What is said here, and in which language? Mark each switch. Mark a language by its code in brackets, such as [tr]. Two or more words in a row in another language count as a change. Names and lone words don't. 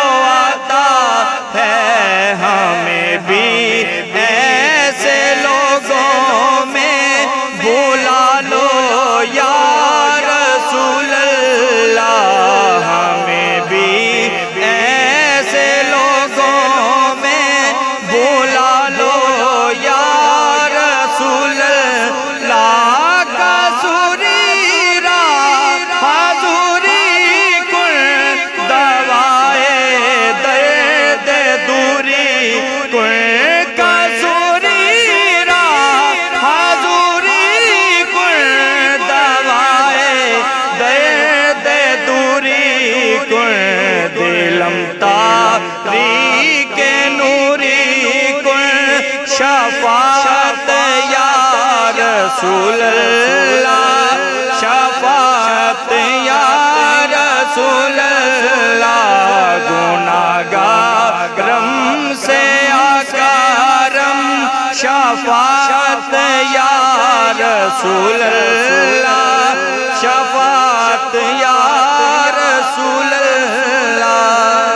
[ur] آتا ہے، ہمیں بھی ایسے لوگوں میں بلا لو [ar] یا رسول اللہ، [ur] ہمیں بھی ایسے لوگوں میں بلا لو [ar] یا رسول اللہ۔ [fa] کسوری را حضوری کن دوائے درد دوری کن، کسوری را حضوری کن دوائے درد دوری کن، دلم تاریک نوری کن شفاعت [ar] یا رسول اللہ، [fa] شفاعت [ar] یا رسول اللہ۔ [fa] گناہگارم سے آکارم شفاعت [ar] یا رسول اللہ، [fa] شفاعت [ar] یا رسول اللہ۔